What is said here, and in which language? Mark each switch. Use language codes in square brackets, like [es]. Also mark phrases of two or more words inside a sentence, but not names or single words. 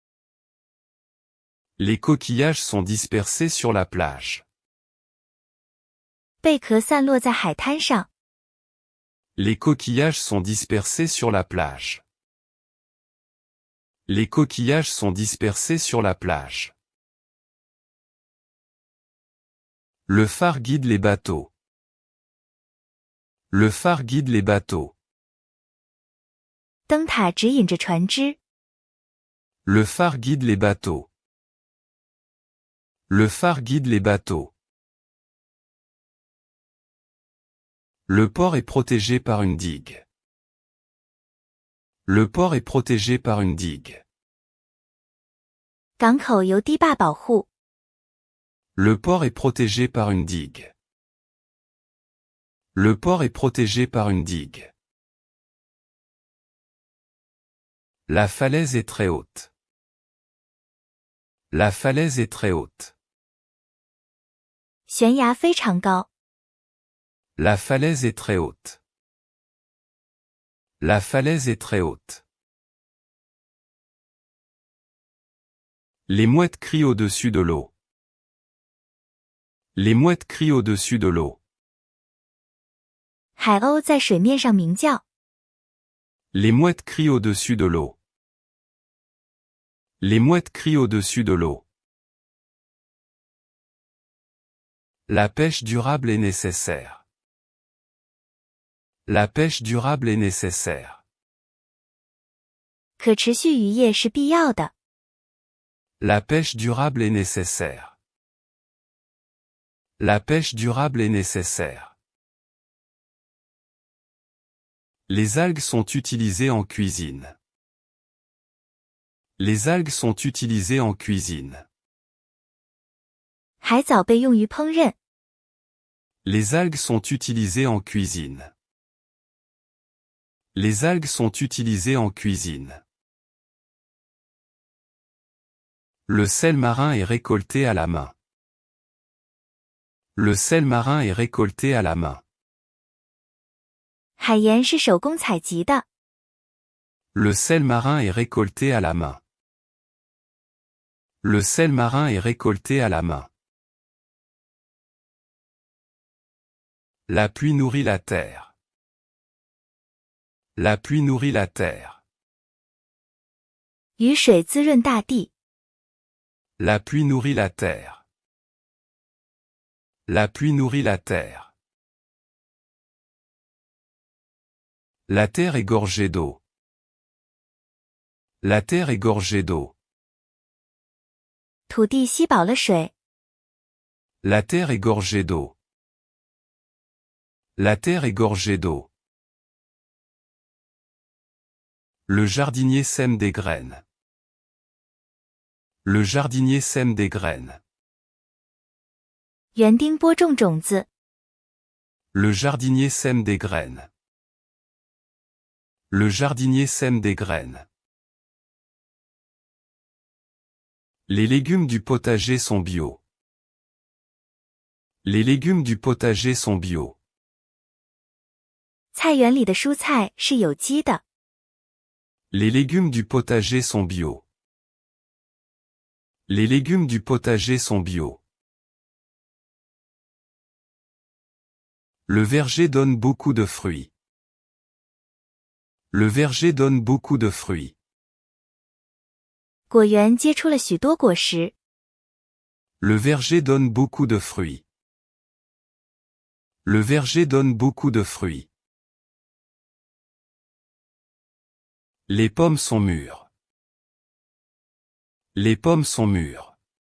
[fr] Les coquillages sont dispersés sur la plage. [zh] 贝壳散落在海滩上。 [fr] Les coquillages sont dispersés sur la plage. Les coquillages sont dispersés sur la plage. Le phare guide les bateaux. Le phare guide les bateaux. [zh] 灯塔指引着船只。 [fr] Le phare guide les bateaux. Le phare guide les bateaux. Le port est protégé par une digue. Le port est protégé par une digue. [zh] 港口由堤坝保护。 [fr] Le port est protégé par une digue. Le port est protégé par une digue. La falaise est très haute. La falaise est très haute. [zh] 悬崖非常高。 [fr] La falaise est très haute. La falaise est très haute. Les mouettes crient au-dessus de l'eau. Les mouettes crient au-dessus de l'eau. [zh] 海鸥在水面上鸣叫。 [fr] Les mouettes crient au-dessus de l'eau. Les mouettes crient au-dessus de l'eau. La pêche durable est nécessaire. La pêche durable est nécessaire. [zh] 可持续渔业是必要的。 [fr] La pêche durable est nécessaire. La pêche durable est nécessaire. Les algues sont utilisées en cuisine. Les algues sont utilisées en cuisine. [zh] 海藻被用于烹饪。 [fr] Les algues sont utilisées en cuisine. Les algues sont utilisées en cuisine. Le sel marin est récolté à la main. Le sel marin est récolté à la main. [zh] 海盐是手工采集的。 [fr] Le sel marin est récolté à la main. Le sel marin est récolté à la main. La pluie nourrit la terre. La pluie nourrit la terre. [zh] 雨水滋润大地。 [fr] La pluie nourrit la terre. La pluie nourrit la terre. La terre est gorgée d'eau. La terre est gorgée d'eau. [zh] 土地吸饱了水。 [fr] La terre est gorgée d'eau. La terre est gorgée d'eau. Le jardinier sème des graines. Le jardinier sème des graines. [zh] 园丁播种种子。 [fr] Le jardinier sème des graines. Le jardinier sème des graines. Les légumes du potager sont bio. Les légumes du potager sont bio. [zh] 菜园里的蔬菜是有机的。 [fr] Les légumes du potager sont bio. Les légumes du potager sont bio. Le verger donne beaucoup de fruits. Le verger donne beaucoup de fruits. [zh] 果园结出了许多果实。 [fr] Le verger donne beaucoup de fruits. Le verger donne beaucoup de fruits. Les pommes sont mûres. Les pommes sont mûres.